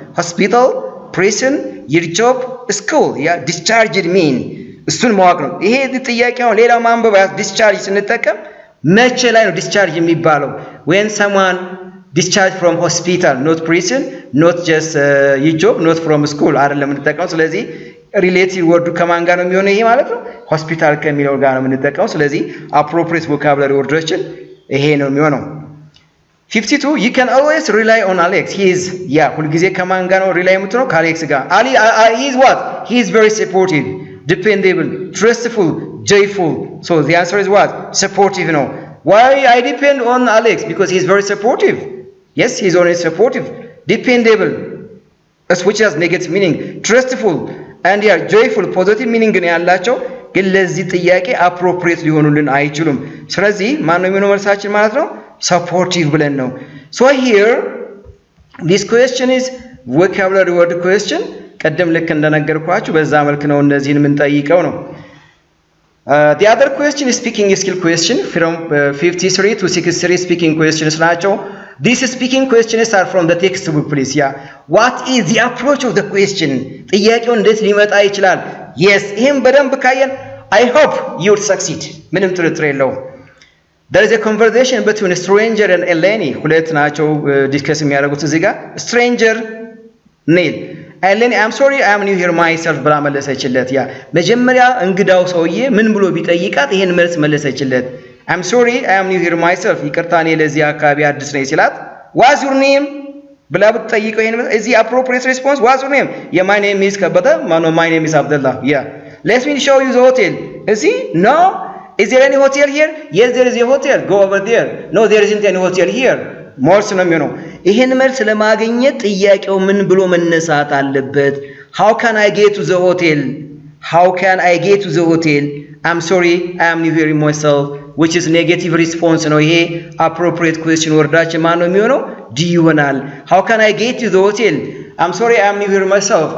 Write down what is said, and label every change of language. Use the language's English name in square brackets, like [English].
[English] hospital, prison, your job, school. [Amharic] ያ [English] discharged mean [Amharic] እሱን ማወቅ ነው። ይሄ ጥያቄው ሌላ ማንበብ discharge ስንጠቀም መቼ ላይ ነው discharge የሚባለው? [English] when someone discharged from hospital, not prison, not just your job, not from school [Amharic] አይደለም የምንጠቀመው። ስለዚህ ሪሌቲቭ ወርዱ ከማን ጋር ነው የሚሆነው? ይሄ ማለት ነው ሆስፒታል ከሚለው ጋር ነው የምንጠቀመው። ስለዚህ [English] appropriate vocabulary [Amharic] ወርዶችን ይሄ ነው የሚሆነው። [English] 52 you can always rely on Alex. He is [Amharic] ሁልጊዜ ከማን ጋር ነው ሪላይ የምትሆነው? ከአሌክስ ጋር። [English] he is what? He is very supportive, dependable, trustful, joyful. So the answer is what? Supportive ነው. Why I depend on Alex? Because he is very supportive. Yes, he is always supportive, dependable, which has negative meaning, trustful and joyful positive meaning [Amharic] ነው ያላቸው። ግን ለዚህ ጥያቄ [English] appropriate [Amharic] ሊሆኑልን አይችሉም። ስለዚህ ማን ነው የሚሆነው መልሳችን ማለት ነው? [English] supportive [Amharic] ብለን ነው። [English] So here this question is vocabulary word question. [Amharic] ቀደም ልክ እንደነገርኳችሁ በዛ መልክ ነው እነዚህን የምንጠይቀው ነው። [English] The other question is speaking skill question from 53 to 63 speaking questions ናቸው። These speaking questions are from the textbook please. What is the approach of the question? [Amharic] ጥያቄው እንዴት ሊመጣ ይችላል? [English] Yes, ይሄን በደንብ ካየን I hope you would succeed. [Amharic] ምንም ጥርጥር የለውም። [English] There is a conversation between a stranger and Eleni. [Amharic] ሁለት ናቸው ዲስከስ የሚያደርጉት እዚህ ጋር። stranger ኔል Eleni [English] I'm sorry I am new here myself [Amharic] ብላ መለሰችለት። መጀመሪያ እንግዳው ሰውዬ ምን ብሎ ቢጠይቃት ይሄን መልስ መለሰችለት። I'm sorry I am new here myself ይቅርታ እኔ ለዚህ አካባቢ አዲስ ነኝ ሲላት [English] what's your name [Amharic] ብላ ብትጠይቀው ይሄን [English] is the appropriate response? What's your name? my name is ከበደ my name is Abdullah. Let me show you the hotel. Is he? No. Is there any hotel here? Yes, there is a hotel. Go over there. No, there isn't any hotel here. [Amharic] ሞርስ ነው የሚሆነው። ይሄን መልስ ለማግኘት ጥያቄው ምን ብሎ መነሳት አለበት? [English] How can I get to the hotel? How can I get to the hotel? I'm sorry, I am new here myself, which is negative response [Amharic] ነው። ይሄ [English] appropriate question [Amharic] ወርዳችን ማን ነው የሚሆነው? [English] D ይሆናል። How can I get to the hotel? I'm sorry, I am new here myself.